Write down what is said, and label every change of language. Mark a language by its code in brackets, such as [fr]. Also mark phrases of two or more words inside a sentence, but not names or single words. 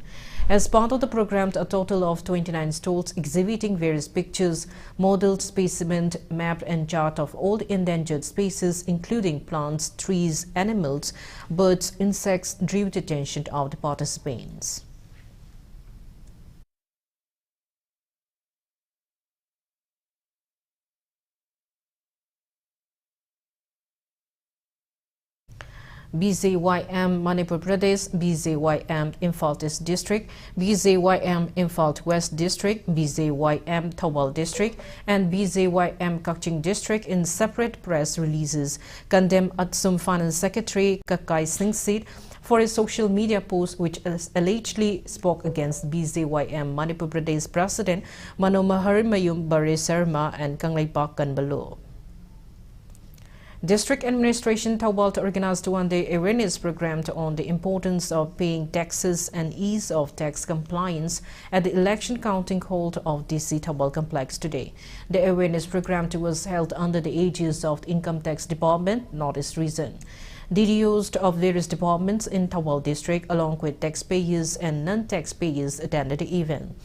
[en] As part of the program, a total of 29 stalls exhibiting various pictures, modeled specimen, map and chart of all endangered species, including plants, trees, animals, birds, insects, drew the attention of the participants. BZYM Manipur Pradesh, BZYM Imphal East District, BZYM Imphal West District, BZYM Thawal District, and BZYM Kaching District in separate press releases condemned Atsum Finance Secretary Kakai Singh Seat for a social media post which allegedly spoke against BZYM Manipur Pradesh President Manohar Mayum Bare Sarma and Kanglaipak Kanbalo. District Administration Thawal organized a one-day awareness program on the importance of paying taxes and ease of tax compliance at the election counting hall of DC Thawal complex today. The awareness program was held under the aegis of the Income Tax Department, Northeast Region. DDOs of various departments in Thawal district along with taxpayers and non-taxpayers attended the event.